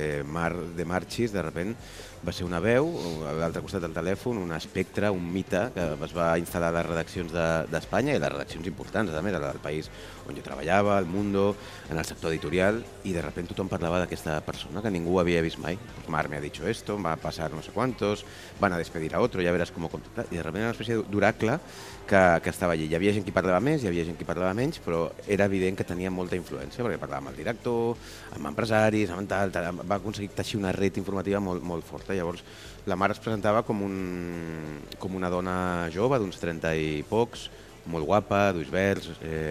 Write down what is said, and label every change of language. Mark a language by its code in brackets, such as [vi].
[ca] Mar de Marchis, de sobte, va ser una veu, a l'altre costat del telèfon, un espectre, un mite que es va instal·lar a les redaccions d'Espanya i a les redaccions importants, també, de la del País on jo treballava, el Mundo, en el sector editorial, i de sobte tothom parlava d'aquesta persona que ningú havia vist mai. [es] Mar me ha dicho esto, va a pasar no sé cuántos, van a despedir a otro, ya verás cómo contactar. [ca] I de sobte era una espècie d'oracle que estava allí. Hi havia gent que parlava més, hi havia gent que parlava menys, però era evident que tenia molta influència, perquè parlava amb el director, amb empresaris, amb tal, va aconseguir teixir una red informativa molt, molt forta. Llavors, la mare es presentava com una dona jove, d'uns 30 i pocs, molt guapa, d'ulls verds, rosa...